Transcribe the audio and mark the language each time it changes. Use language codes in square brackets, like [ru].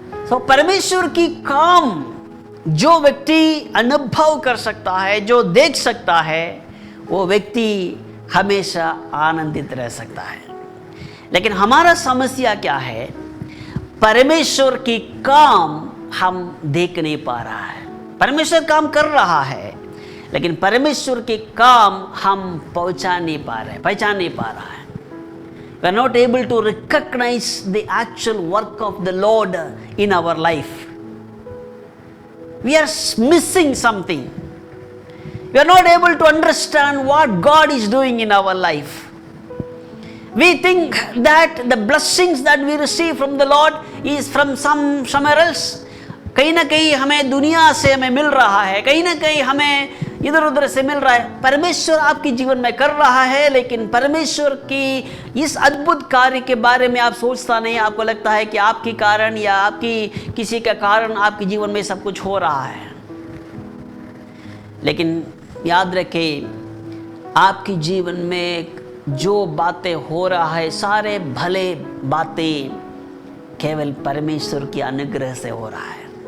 [hi] तो परमेश्वर की काम जो व्यक्ति अनुभव कर सकता है, जो देख सकता है, वो व्यक्ति हमेशा आनंदित रह सकता है। लेकिन हमारा समस्या क्या है, परमेश्वर की काम हम देख नहीं पा रहा है। परमेश्वर काम कर रहा है, लेकिन परमेश्वर के काम हम पहचान नहीं पा रहा है। [en] We are not able to recognize the actual work of the Lord in our life. We are missing something. We are not able to understand what God is doing in our life. We think that the blessings that we receive from the Lord is from somewhere else. [hi] कहीं ना कहीं हमें दुनिया से हमें मिल रहा है, कहीं ना कहीं हमें इधर उधर से मिल रहा है। परमेश्वर आपके जीवन में कर रहा है, लेकिन परमेश्वर की इस अद्भुत कार्य के बारे में आप सोचता नहीं। आपको लगता है कि आपके कारण या आपकी किसी के कारण आपके जीवन में सब कुछ हो रहा है, लेकिन याद रखें, आपके जीवन में जो बातें हो रहा है, सारे भले बातें केवल परमेश्वर की अनुग्रह से हो रहा है।